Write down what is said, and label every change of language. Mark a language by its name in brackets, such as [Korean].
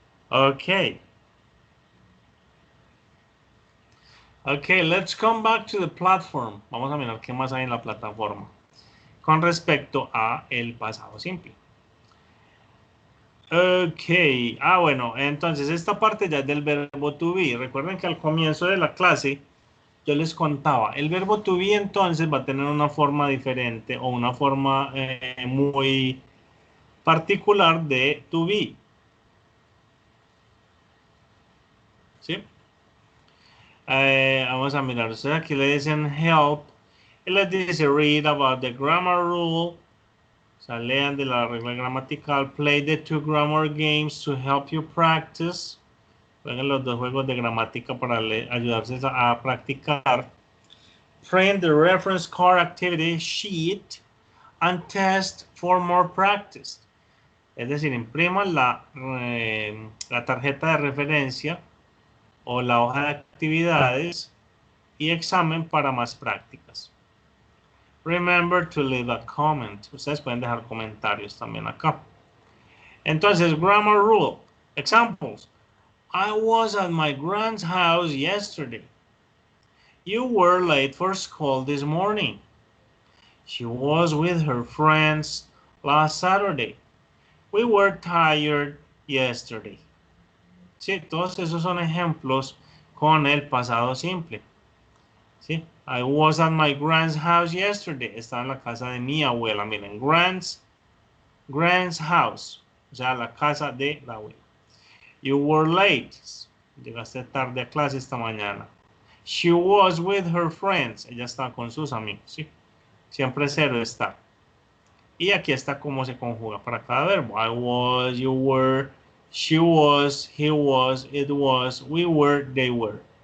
[English] Okay. Okay, let's come back to the platform. [Spanish] Vamos a mirar qué más hay en la plataforma con respecto a el pasado simple. Ok, bueno, entonces esta parte ya es del verbo to be. Recuerden que al comienzo de la clase yo les contaba, el verbo to be entonces va a tener una forma diferente o una forma muy particular de to be. ¿Sí? Vamos a mirar, ustedes aquí le dicen help y les dice read about the grammar rule. [English] O sea, lean de la regla gramatical, play the 2 grammar games to help you practice. [Spanish] Jueguen los 2 juegos de gramática para ayudarse a practicar. [English] Print the reference card activity sheet and test for more practice. [Spanish] Es decir, impriman la tarjeta de referencia o la hoja de actividades y examen para más prácticas. [English] Remember to leave a comment. [Spanish] Ustedes pueden dejar comentarios también acá. [English] Entonces, grammar rule. Examples. I was at my grand's house yesterday. You were late for school this morning. She was with her friends last Saturday. We were tired yesterday. [Spanish] Sí, todos esos son ejemplos con el pasado simple. [English] Sí, I was at my grand's house yesterday. [Spanish] Estaba en la casa de mi abuela. Miren, grand's house. O sea, la casa de la abuela. You were late. Llegaste tarde a clase esta mañana. [English] She was with her friends. [Spanish] Ella estaba con sus amigos. ¿Sí? Siempre cero está. Y aquí está cómo se conjuga para cada verbo. [English] I was, you were, she was, he was, it was, we were, they were.